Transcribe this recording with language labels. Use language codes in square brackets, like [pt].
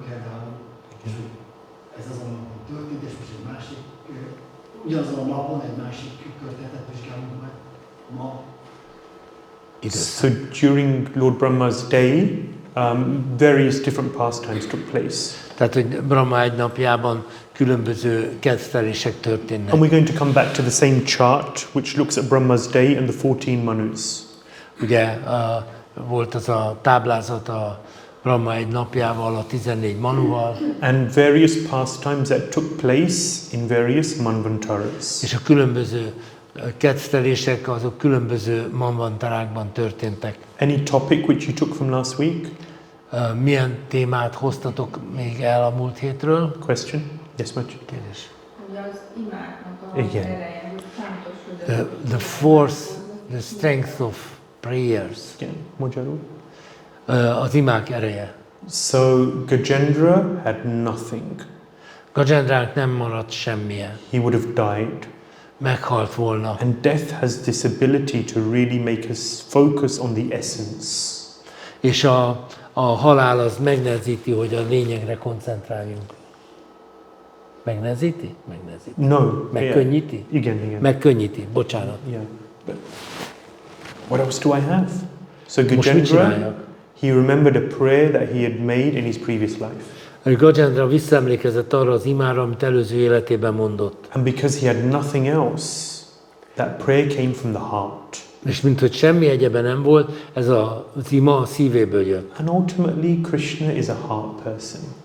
[hu] például, ez azon a napon történt, és most egy másik, ugyanazon a napon egy másik történetet vizsgálunk meg ma. [en] So during Lord Brahma's day, various different pastimes took place. [hu] Tehát, hogy Brahma egy napjában különböző kedvtelések történnek. [en] And we're going to come back to the same chart, which looks at Brahma's day and the 14 Manus. [hu] Ugye volt az a táblázat a Brahma egy napjával, a 14 Manuval, [en] And various pastimes that took place in various manvantaras. [hu] és a különböző kettelések azok különböző manvantarákban történtek. [en] Any topic which you took from last week? [hu] Milyen témát hoztatok még el a múlt hétről? [en] Question? Yes, much. [hu] Kérdés. Ugye az imáknak a Igen. ereje, hogy fontos, hogy [en] The force, the strength of prayers. Again, Mojaru. [hu] Az imák ereje. [en] So Gajendra had nothing. [hu] Gajendrának nem maradt semmije. [en] He would have died. [hu] Meghalt volna. [en] And death has this ability to really make us focus on the essence. [hu] És a halál az megnehezíti, hogy a lényegre koncentráljunk. Megnehezíti? Megnehezíti. [en] No. [hu] Megkönnyíti? Igen. Megkönnyíti, bocsánat. [en] Yeah. But what else do I have? So [hu] Most mit [en] Gajendra, [hu] csináljak? [en] he remembered a prayer that he had made in his previous life. [hu] Gajendra visszaemlékezett arra az imára, amit előző életében mondott. [en] And because he had nothing else, that prayer came from the heart. [hu] És minthogy semmi egyeben nem volt, ez az ima a szívéből jött. [en] And ultimately, Krishna is a heart person.